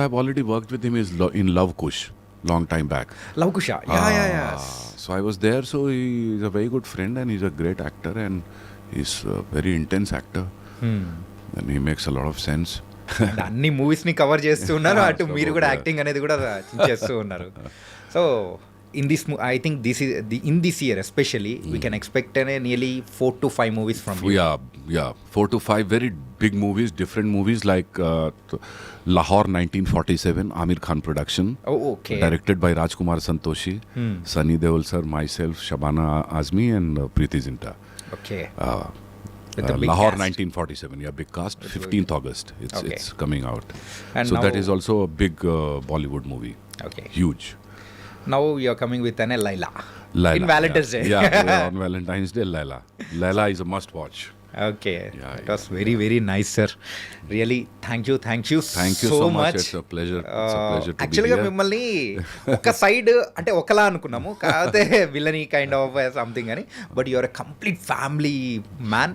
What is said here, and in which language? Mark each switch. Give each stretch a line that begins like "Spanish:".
English: I've already worked with him in Love Kush, long time back. Love Kush. So I was there. So he's a very good friend and he's a great actor and he's a very intense actor. And he makes a lot of sense.
Telugu: అన్ని movies ని cover చేస్తూ ఉన్నారు, అటు
English: So,
Telugu: మీరు కూడా
English: yeah.
Telugu: Acting అనేది కూడా చేస్తూ ఉన్నారు.
English: So in this I think this is in this year especially we can expect nearly 4 to 5 movies from Yeah, 4 to 5 very big movies, different movies like Lahore 1947, Amir Khan production. Okay. Directed by Rajkumar Santoshi, Sunny Deol sir, myself, Shabana Azmi and Preeti Zinta. Okay. With Lahore 1947, yeah, big cast. 15th August, Okay. it's coming out. And So that now- is also a big Bollywood movie. Okay. Huge. Now you are coming with Laila. Laila. In Valentine's Day. Yeah, on Valentine's Day, Laila. Laila is a must watch. Okay. Yeah, it was very very nice sir. Really thank you Thank you so so much. Much. It's a pleasure. It's a pleasure to be యాక్చువల్గా here.
Telugu: మిమ్మల్ని ఒక side అంటే ఒకలా అనుకున్నాము, కాకపోతే villainy kind of something అని,
English: but your a complete family man,